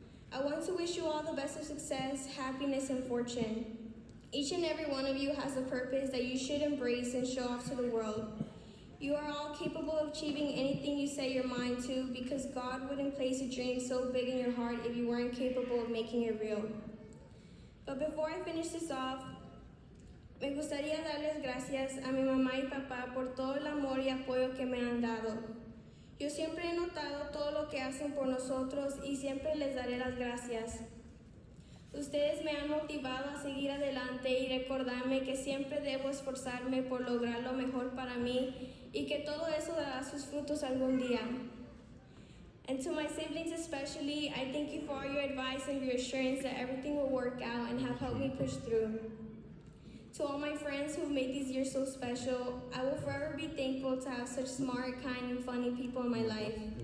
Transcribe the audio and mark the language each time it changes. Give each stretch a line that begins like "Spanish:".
English: I want to wish you all the best of success, happiness, and fortune. Each and every one of you has a purpose that you should embrace and show off to the world. You are all capable of achieving anything you set your mind to, because God wouldn't place a dream so big in your heart if you weren't capable of making it real. But before I finish this off,
Spanish: me gustaría darles gracias a mi mamá y papá por todo el amor y apoyo que me han dado. Yo siempre he notado todo lo que hacen por nosotros y siempre les daré las gracias. Ustedes me han motivado a seguir adelante y recordarme que siempre debo esforzarme por lograr lo mejor para mí y que todo eso dará sus frutos algún día.
English: And to my siblings especially, I thank you for all your advice and reassurance that everything will work out and have helped me push through. To all my friends who have made these years so special, I will forever be thankful to have such smart, kind, and funny people in my life.